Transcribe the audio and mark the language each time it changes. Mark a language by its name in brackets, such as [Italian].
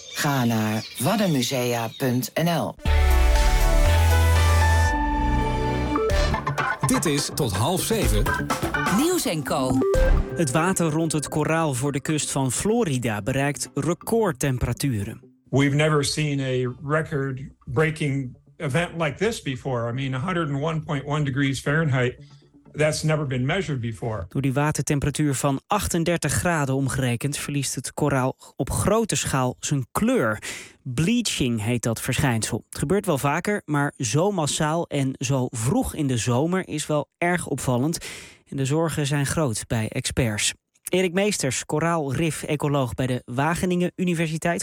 [Dutch] Ga naar waddenmusea.nl. Dit is tot 6:30. Nieuws en Co. Het water rond het koraal voor de kust van Florida bereikt recordtemperaturen. [English] We've never seen a record-breaking event like this before. I mean, 101.1 degrees Fahrenheit, that's never been measured before. [Dutch] Door die watertemperatuur van 38 graden omgerekend verliest het koraal op grote schaal zijn kleur. Bleaching heet dat verschijnsel. Het gebeurt wel vaker, maar zo massaal en zo vroeg in de zomer is wel erg opvallend. En de zorgen zijn groot bij experts. Erik Meesters, koraalrif-ecoloog bij de Wageningen Universiteit.